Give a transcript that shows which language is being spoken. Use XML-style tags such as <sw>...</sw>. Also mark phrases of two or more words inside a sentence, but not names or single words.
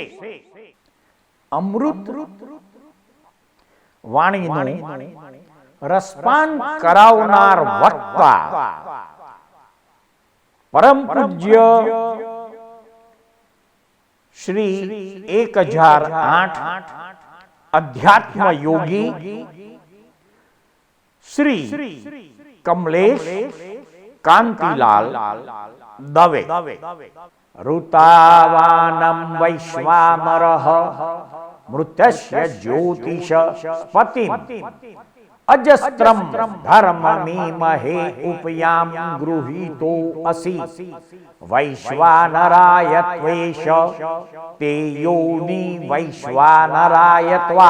<gu>અમૃત વાણીનું રસપાન કરાવનાર વક્તા પરમ પૂજ્ય શ્રી 1008 અધ્યાત્મ યોગી શ્રી કમલેશ કાંતિલાલ દવે</gu> <sa>ऋतावानं वैश्वानरः मृत्यस्य ज्योतिष पतिं अजस्त्रं धर्ममीमहे उपयां गृहीतो असि वैश्वानराय त्वेष ते योनि वैश्वानराय त्वा।</sa>